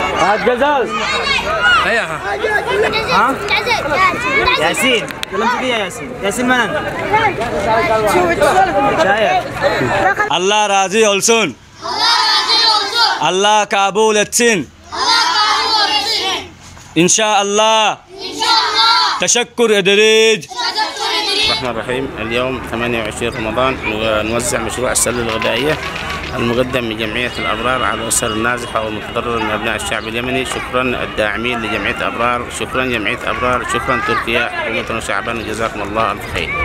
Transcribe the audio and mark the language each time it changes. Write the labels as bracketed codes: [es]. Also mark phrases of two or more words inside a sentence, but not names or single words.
[ar] غزال ايوه ها ياسين يلا امسك يا ياسين ياسين منن [tr] Allah razı olsun. Allah kabul etsin. İnşallah. Teşekkür ederiz. [ar] الرحمن الرحيم. اليوم 28 رمضان نوزع مشروع السلة الغذائية المقدم من جمعية الأبرار على الأسر النازحة والمتضررة من أبناء الشعب اليمني. شكرا الداعمين لجمعية أبرار، شكرا جمعية أبرار، شكرا تركيا حكومة وشعبا، جزاكم الله ألف خير.